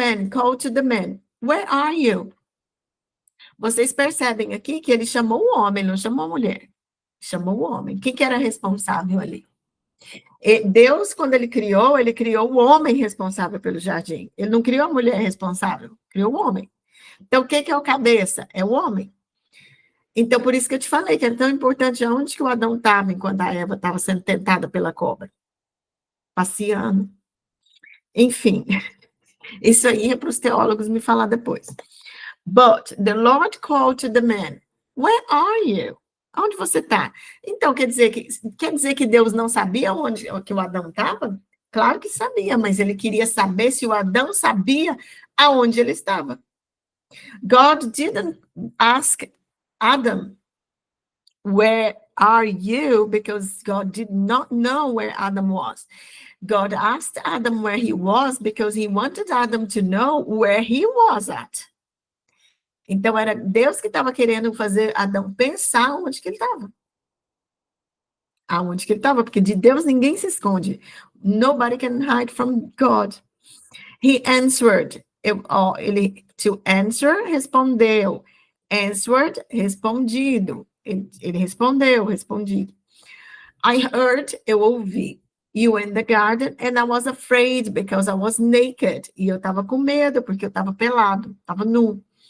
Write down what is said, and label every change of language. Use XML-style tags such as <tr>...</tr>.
<en>Called to the man, where are you?</en> <pt>Vocês percebem aqui que ele chamou o homem, não chamou a mulher. Chamou o homem. Quem que era responsável ali? Deus, quando ele criou o homem responsável pelo jardim. Ele não criou a mulher responsável, criou o homem. Então, quem que é o cabeça? É o homem. Então, por isso que eu te falei que é tão importante aonde que o Adão estava enquanto a Eva estava sendo tentada pela cobra. Passeando. Enfim, isso aí é para os teólogos me falar depois.</pt> <en>But the Lord called to the man, where are you?</en> <pt>Onde você está? Então, quer dizer que Deus não sabia onde que o Adão estava? Claro que sabia, mas ele queria saber se o Adão sabia aonde ele estava.</pt> <en>God didn't ask Adam, where are you? Because God did not know where Adam was. God asked Adam where he was because he wanted Adam to know where he was at.</en> <pt>Então, era Deus que estava querendo fazer Adão pensar onde que ele estava. Aonde que ele estava, porque de Deus ninguém se esconde.</pt> <en>Nobody can hide from God. He answered. To answer, respondeu. Answered, respondido.</en> <pt>Ele respondeu, respondido.</pt> <en>I heard,</en> <pt>eu ouvi.</pt> <en>You in the garden, and I was afraid because I was naked.</en> <pt>E eu estava com medo, porque eu estava pelado, estava nu.</pt>